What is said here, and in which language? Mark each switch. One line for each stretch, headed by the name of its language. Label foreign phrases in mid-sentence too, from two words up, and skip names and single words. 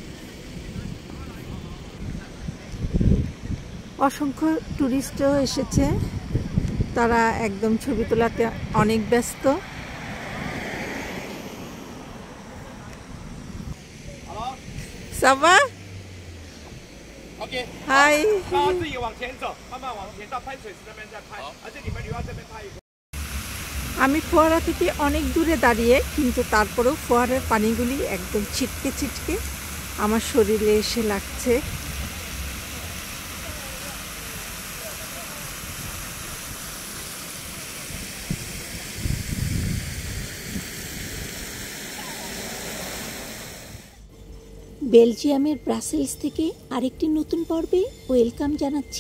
Bangla: অসংখ্য টুরিস্টও এসেছে, তারা একদম ছবি তোলাতে অনেক ব্যস্ত। সাবা OK， হাই,
Chinese: 大家自己往前走，慢慢往前到喷水池那边再拍，而且你们留到这边拍一个。
Bangla: আমি ফোয়ারা থেকে অনেক দূরে দাঁড়িয়ে, কিন্তু তারপরেও ফোয়ারার পানিগুলি একদম ছিটকে ছিটকে আমার শরীরে এসে লাগছে। বেলজিয়ামের ব্রাসেলস থেকে আরেকটি নতুন পর্বে ওয়েলকাম জানাচ্ছি।